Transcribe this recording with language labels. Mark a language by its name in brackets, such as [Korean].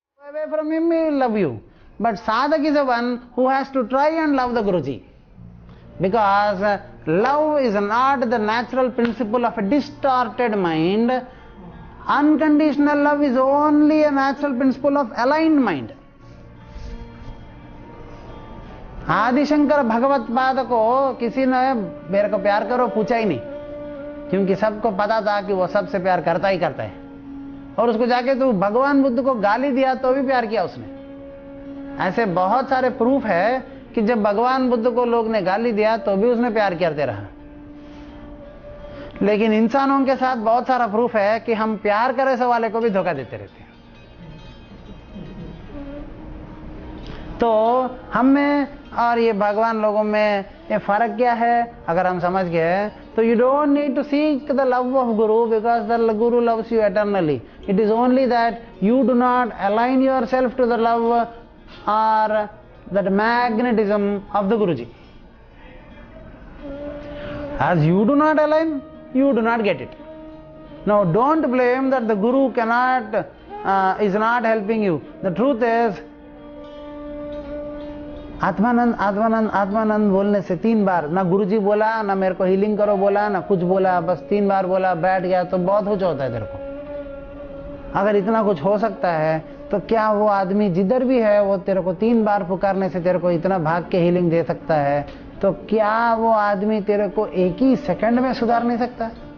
[English] away from him, he will love you. But sadhak is the one who has to try and love the Guruji. Because love is not the natural principle of a distorted mind. Unconditional love is only a natural principle of aligned mind. [Hindi] Adishankar भगवत पाद को किसी ने मेरे को प्यार करो पूछा ही नहीं, क्योंकि सबको पता था कि वो सबसे प्यार करता ही करता है। और उसको जाके तो भगवान बुद्ध को गाली दिया तो भी प्यार किया उसने। ऐसे बहुत सारे प्रूफ है कि जब भगवान बुद्ध को लोग ने गाली दिया तो भी उसने प्यार करते रहा। लेकिन इंसानों के साथ बहुत सारा प्रूफ है कि हम प्यार करे से वाले को भी धोखा देते रहते हैं। तो हम में और ये भगवान लोगों में ये फर्क क्या है अगर हम समझ गए तो [English] You don't need to seek the love of guru because the guru loves you eternally. It is only that you do not align yourself to the love और that magnetism of the guruji. As you do not align, you do not get it. Now don't blame that the guru cannot is not helping you. The truth is [Hindi] Atmanand Atmanand Atmanand बोलने से 3 बार ना गुरुजी बोला, ना मेरे को healing करो बोला, ना कुछ बोला, बस 3 बार बोला, बैठ गया तो बहुत कुछ होता है तेरे को। अगर इतना कुछ हो सकता है तो क्या वो आदमी जिधर भी है वो तेरे को 3 बार पुकारने से तेरे को इतना भाग के हीलिंग दे सकता है, तो क्या वो आदमी तेरे को एक ही सेकंड में सुधार नहीं सकता?